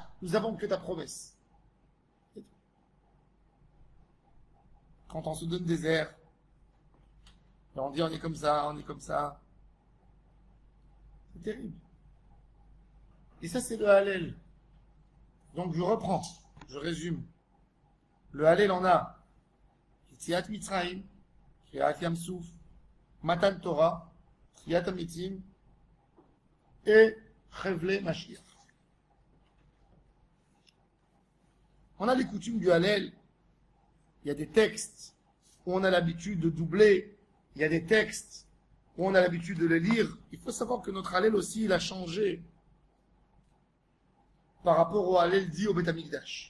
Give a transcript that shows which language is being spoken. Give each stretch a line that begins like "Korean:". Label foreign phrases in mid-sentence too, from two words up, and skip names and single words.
French: Nous avons que ta promesse. Quand on se donne des airs, et on dit on est comme ça, on est comme ça. C'est terrible. Et ça, c'est le Hallel. Donc je reprends, je résume. Le Hallel en a
Hebrew: יציאת מצרים, קריעת ים סוף, מתן תורה, קריאת המתים
French: et
Hebrew: חבלי משיח.
French: On a les coutumes du Hallel. Il y a des textes où on a l'habitude de doubler. Il y a des textes où on a l'habitude de les lire. Il faut savoir que notre Hallel aussi, il a changé par rapport au Hallel dit au Beth Amikdash.